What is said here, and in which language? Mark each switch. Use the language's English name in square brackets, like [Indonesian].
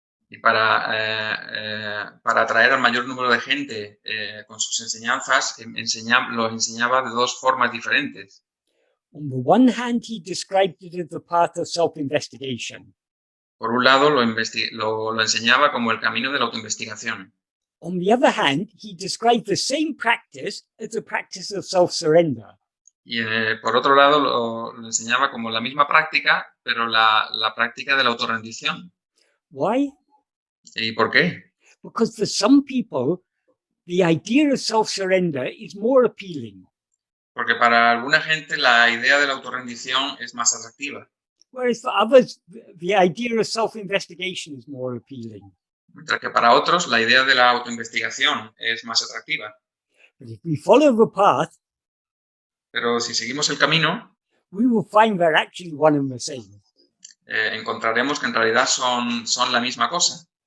[Spanish] y para atraer al mayor número de gente con sus enseñanzas, los enseñaba de dos formas diferentes. [English] On the one hand, he described it as the path of self-investigation. [Spanish] Por un lado, lo enseñaba como el camino de la autoinvestigación. [English] On the other hand, he described the same practice as the practice of self-surrender. [Spanish] Y por otro lado, lo enseñaba como la misma práctica, pero la práctica de la autorrendición. [English] Why? [Spanish] ¿Y por qué? [English] Because for some people, the idea of self-surrender is more appealing, [Spanish] Porque para alguna gente la idea de la autorrendición es más atractiva, [English] whereas for others, the idea of self-investigation is more appealing. [Spanish] mientras que para otros la idea de la autoinvestigación es más atractiva. [English] But if we follow the path, [Spanish] Pero si seguimos el camino, [English] we will find they're actually one and the same. [Spanish] encontraremos que en realidad son la misma cosa.